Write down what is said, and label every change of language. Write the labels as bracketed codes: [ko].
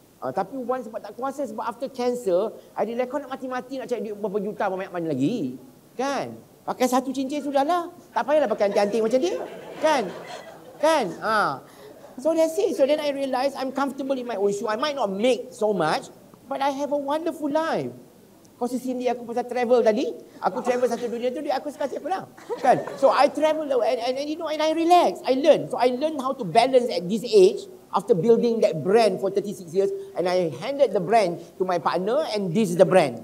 [ms] Tapi once sebab tak kuasa, sebab [en] after cancer, [ms] Adila kau nak mati-mati nak cari duit berapa juta, banyak mana lagi. Kan? Pakai satu cincin sudahlah. Tak payahlah pakai anting-anting macam dia. Kan? [en] So that's it. So then I realised I'm comfortable in my own shoe. I might not make so much, but I have a wonderful life. [ms] Kau sini aku pasal travel tadi. Aku travel satu dunia tu, aku suka siapa lah. Kan? [en] So I travel and you know, and I relax. I learn. So I learn how to balance at this age after building that brand for 36 years. And I handed the brand to my partner and this is the brand.